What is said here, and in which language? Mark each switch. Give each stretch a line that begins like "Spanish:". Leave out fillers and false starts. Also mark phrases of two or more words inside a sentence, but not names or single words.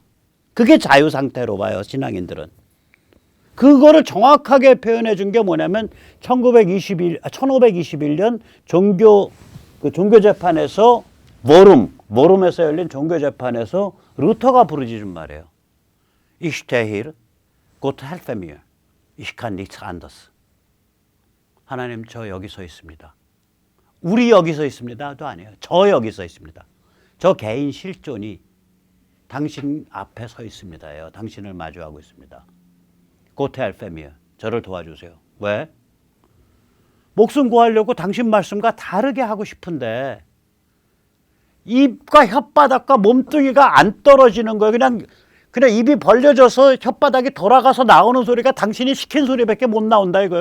Korean: 그게 자유 상태로 봐요. 신앙인들은. 그거를 정확하게 표현해 준 게 뭐냐면 1521년 종교재판에서 모름에서 열린 종교재판에서 루터가 부르짖은 말이에요.
German: Ich stehe hier, Gott helfe mir. Ich kann nichts anderes.
Korean: 하나님 저 여기 서 있습니다. 우리 여기 서 있습니다도 아니에요. 저 여기 서 있습니다. 저 개인 실존이 당신 앞에 서 있습니다예요. 당신을 마주하고 있습니다.
German: Gott helfe mir.
Korean: 저를 도와주세요. 왜? 목숨 구하려고 당신 말씀과 다르게 하고 싶은데 입과 혓바닥과 몸뚱이가 안 떨어지는 거예요. 그냥 입이 벌려져서 혓바닥이 돌아가서 나오는 소리가 당신이 시킨 소리밖에 못 나온다 이거예요.